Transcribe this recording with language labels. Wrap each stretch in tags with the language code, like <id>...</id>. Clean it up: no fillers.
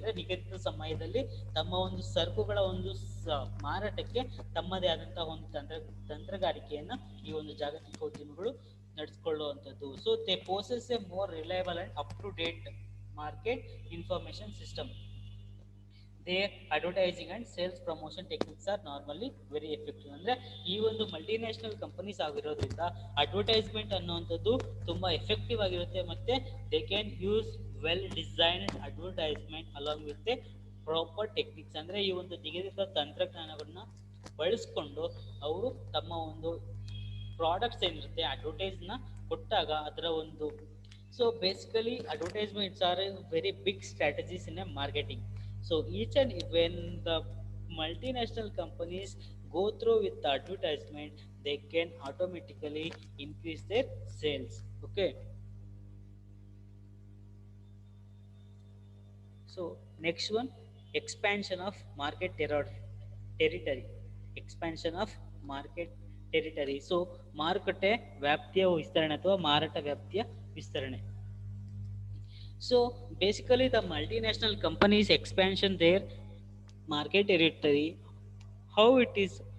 <kn>ಅಂದ್ರೆ ನಿಗದಿತ ಸಮಯದಲ್ಲಿ ತಮ್ಮ ಒಂದು ಸರಕುಗಳ ಒಂದು ಮಾರಾಟಕ್ಕೆ ತಮ್ಮದೇ ಆದಂತಹ ಒಂದು ತಂತ್ರಗಾರಿಕೆಯನ್ನ ಈ ಒಂದು ಜಾಗತಿಕ ಉದ್ಯಮಿಗಳು ನಡೆಸಿಕೊಳ್ಳುವಂಥದ್ದು.</kn> <en>So they possess a more reliable and up to date market information system. Their advertising and sales promotion techniques are normally very effective.</en> <kn>ಅಂದ್ರೆ ಈ ಒಂದು ಮಲ್ಟಿನ್ಯಾಷನಲ್ ಕಂಪನೀಸ್ ಆಗಿರೋದ್ರಿಂದ ಅಡ್ವರ್ಟೈಸ್ಮೆಂಟ್ ಅನ್ನುವಂಥದ್ದು ತುಂಬಾ ಎಫೆಕ್ಟಿವ್ ಆಗಿರುತ್ತೆ.</kn> <en>ಮತ್ತೆ they can use well designed advertisement along with a proper techniques.</en> <kn>ಅಂದ್ರೆ ಈ ಒಂದು ನಿಗದಿತ ತಂತ್ರಜ್ಞಾನವನ್ನ ಬಳಸ್ಕೊಂಡು ಅವರು ತಮ್ಮ ಒಂದು ಪ್ರಾಡಕ್ಟ್ಸ್ ಏನಿರುತ್ತೆ ಅಡ್ವರ್ಟೈಸ್ನ ಕೊಟ್ಟಾಗ ಅದರ ಒಂದು</kn> <en>So basically advertisements are very big strategies in a marketing. So each and when the multinational companies go through with the advertisement, they can automatically increase their sales. Okay. So next one, expansion of market territory. Expansion of market territory.</en> <kn>So ಮಾರುಕಟ್ಟೆ ವ್ಯಾಪ್ತಿಯ ವಿಸ್ತರಣೆ ಅಥವಾ ಮಾರಾಟ ವ್ಯಾಪ್ತಿಯ ವಿಸ್ತರಣೆ.</kn> <en>So basically the multinational companies expansion their market territory. How it is?</en>